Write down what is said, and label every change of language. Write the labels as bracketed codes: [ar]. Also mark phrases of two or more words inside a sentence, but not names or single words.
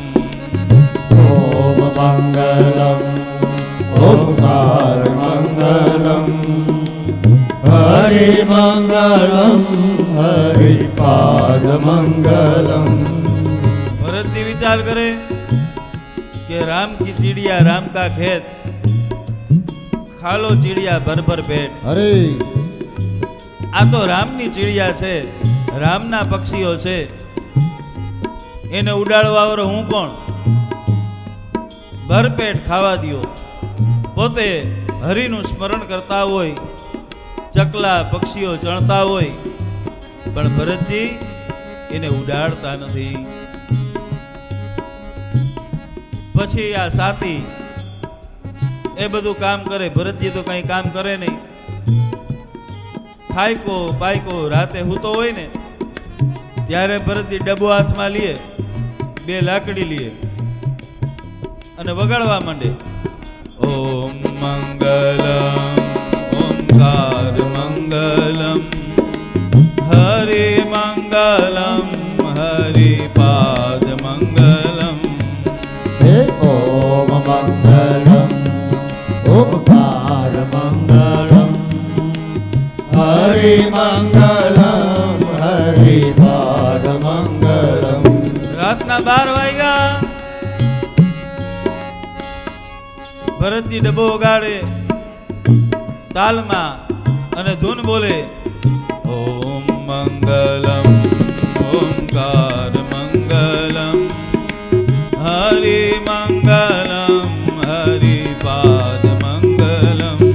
[sa] ઓમ મંગલમ ઓમકાર મંગલમ હરિ મંગલમ હરિપાદ મંગલમ. [gu] ભરતજી વિચાર કરે કે [hi] राम की चिड़िया राम का खेत, खालो चिड़िया भर भर पेट. [gu] अरे આ તો રામની ચિડિયા છે, રામના પક્ષીઓ છે, એને ઉડાડવા વાળો હું કોણ? ભરપેટ ખાવા દિયો. પોતે હરિનું સ્મરણ કરતા હોય, ચકલા પક્ષીઓ ચણતા હોય, પણ ભરતજી એને ઉડાડતા નથી. પછી આ સાથી એ બધું કામ કરે, ભરતજી તો કઈ કામ કરે નહીં. થાયકો પાયકો રાતે હૂતો હોય ને ત્યારે ભરતજી ડબ્બો હાથમાં લે, બે લાકડી લે અને વગાડવા માંડે. [sa] ઓમ મંગલમ ઓમકાર મંગલમ હરિ મંગલમ હરિપાદ મંગલમ. ओम मंगलम ओमकार मंगलम हरि मंगलम हरिपाद मंगलम. [gu] રાતના 12 વાગ્યા. ભરતજી ડબ્બો વગાડે, તાલમાં અને ધૂન બોલે [sa] ઓમ મંગલમ ઓમકાર મંગલમ હરિ મંગલમ હરિપાદ મંગલમ